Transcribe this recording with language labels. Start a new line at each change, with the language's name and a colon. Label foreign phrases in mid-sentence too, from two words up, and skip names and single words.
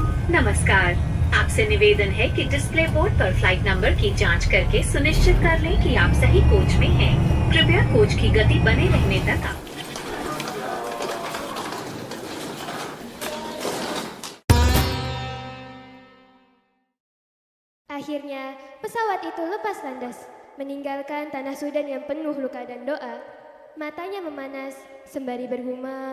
Hindi: नमस्कार। आपसे निवेदन है कि डिस्प्ले बोर्ड पर फ्लाइट नंबर की जांच करके सुनिश्चित कर लें कि आप सही कोच में हैं। कृपया कोच की गति बने रहने तक आप
Indonesian: Akhirnya, pesawat itu lepas landas, meninggalkan tanah Sudan yang penuh luka dan doa. Matanya memanas, sembari bergumam,